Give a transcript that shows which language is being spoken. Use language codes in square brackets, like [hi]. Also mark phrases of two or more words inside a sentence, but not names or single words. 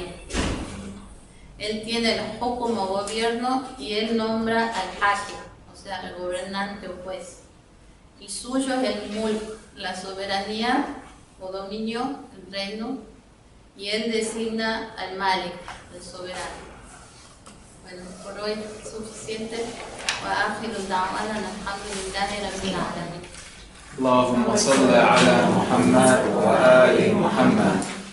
[es] Él tiene el hukm como gobierno y Él nombra al hakim, o sea, el gobernante o juez. Y suyo es el mulk, la soberanía o dominio, el reino, y Él designa al malik, el soberano. Bueno, por hoy es suficiente. [ar] وآخر دعوانا الحمد لله رب العالمين. اللهم صل على محمد وآل محمد.